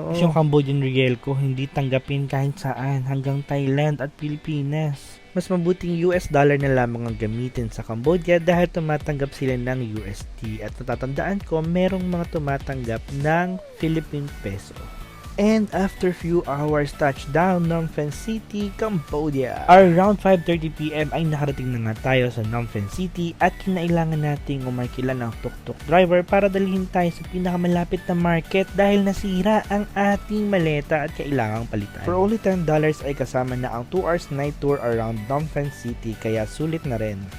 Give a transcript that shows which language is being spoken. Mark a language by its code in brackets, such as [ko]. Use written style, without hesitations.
[tl] Yung Cambodian riel ko hindi tanggapin kahit saan hanggang Thailand at Pilipinas. Mas mabuting US dollar na lamang ang gamitin sa Cambodia dahil tumatanggap sila ng USD at natatandaan ko merong mga tumatanggap ng Philippine Peso. [en] And after few hours touchdown Phnom Penh City, Cambodia. [tl] Around 5:30 PM ay nakarating na nga tayo sa Phnom Penh City at kinailangan nating umarkila ng tuk-tuk driver para dalhin tayo sa pinakamalapit na market dahil nasira ang ating maleta at kailangang palitan. [en] For only $10 [tl] ay kasama na ang [en] 2 hours night tour around Phnom Penh City [tl] kaya sulit na rin.